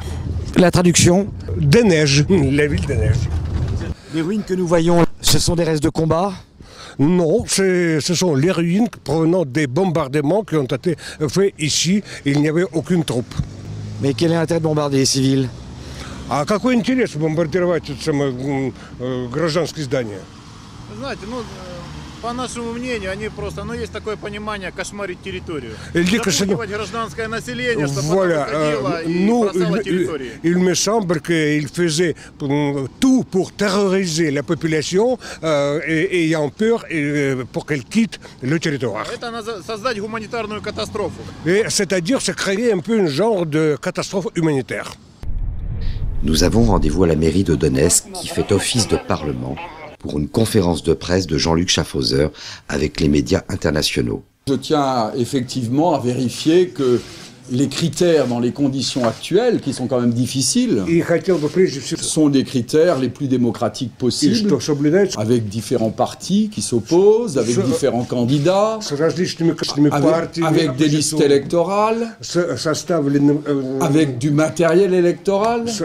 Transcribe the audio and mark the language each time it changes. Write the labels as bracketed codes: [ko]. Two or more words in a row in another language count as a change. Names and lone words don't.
[fr] La traduction? Des neiges, la ville des neiges. Les ruines que nous voyons, ce sont des restes de combat? Non, ce sont les ruines provenant des bombardements qui ont été faits ici. Il n'y avait aucune troupe. Mais quel est l'intérêt de bombarder les civils? [ru] А какой интерес бомбардировать гражданские здания? Знаете, По нашему мнению, они просто, есть такое понимание кошмарить территорию. Запугивать гражданское население, чтобы voilà, оно выходило и бросало территории. [fr] il me semble qu'il faisait tout pour terroriser la population ayant peur pour qu'elle quitte le territoire. [ru] Это создать гуманитарную катастрофу. [fr] C'est-à-dire, c'est créer un peu un genre de catastrophe humanitaire. Nous avons rendez-vous à la mairie de Donetsk qui fait office de parlement pour une conférence de presse de Jean-Luc Schaffhauser avec les médias internationaux. Je tiens effectivement à vérifier que les critères dans les conditions actuelles, qui sont quand même difficiles, sont les critères les plus démocratiques possibles, avec différents partis qui s'opposent, avec différents candidats, avec des listes électorales, avec du matériel électoral.